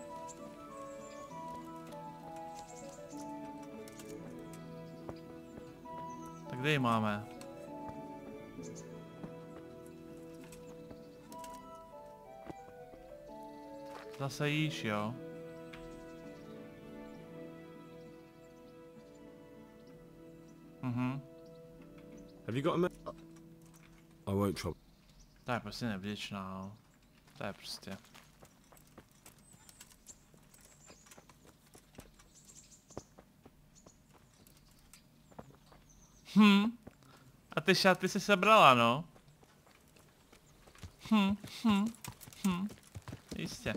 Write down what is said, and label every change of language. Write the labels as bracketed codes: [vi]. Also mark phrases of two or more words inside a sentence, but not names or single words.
[cs] Tak kde ji máme? Zase jíš, jo? [en] Have you got a I won't trouble. [cs] To je prostě nevděčná, no. To je prostě. A ty šaty si sebrala, no? Jistě.